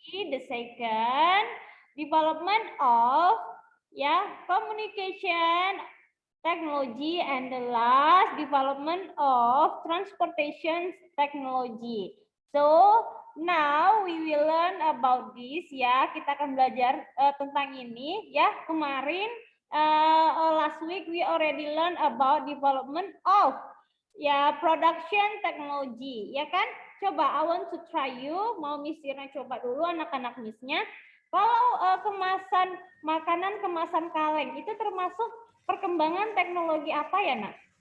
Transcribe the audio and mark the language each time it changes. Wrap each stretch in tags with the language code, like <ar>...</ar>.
<en>The second, development of ya, communication technology, and the last, development of transportation technology. So now we will learn about this ya.</en> <id>Kita akan belajar tentang ini ya.</id> <en>Kemarin last week we already learn about development of ya production technology ya kan.</en> <id>Coba</id> <en>I want to try you.</en> <id>Mau Miss Irna coba dulu anak-anak Missnya. Kalau kemasan makanan kemasan kaleng itu termasuk perkembangan teknologi apa ya, Nak?</id>